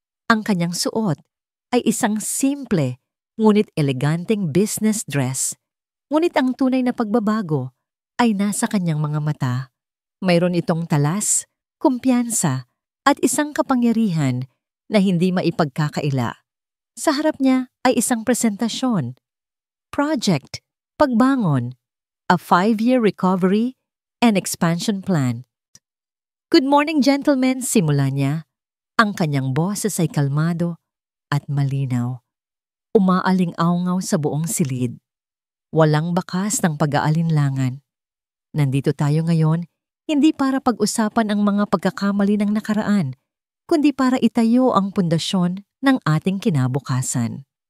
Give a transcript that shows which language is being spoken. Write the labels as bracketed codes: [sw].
[tl] Ang kanyang suot ay isang simple ngunit eleganteng business dress. Ngunit ang tunay na pagbabago ay nasa kanyang mga mata. Mayroon itong talas, kumpiyansa at isang kapangyarihan na hindi maipagkakaila. Sa harap niya ay isang presentasyon. [en] Project, pagbangon, a 5-year recovery and expansion plan. "Good morning, gentlemen," [tl] simula niya. Ang kanyang boses ay kalmado at malinaw. Umaaling-awngaw sa buong silid. Walang bakas ng pag-aalinlangan. Nandito tayo ngayon, hindi para pag-usapan ang mga pagkakamali ng nakaraan, kundi para itayo ang pundasyon ng ating kinabukasan.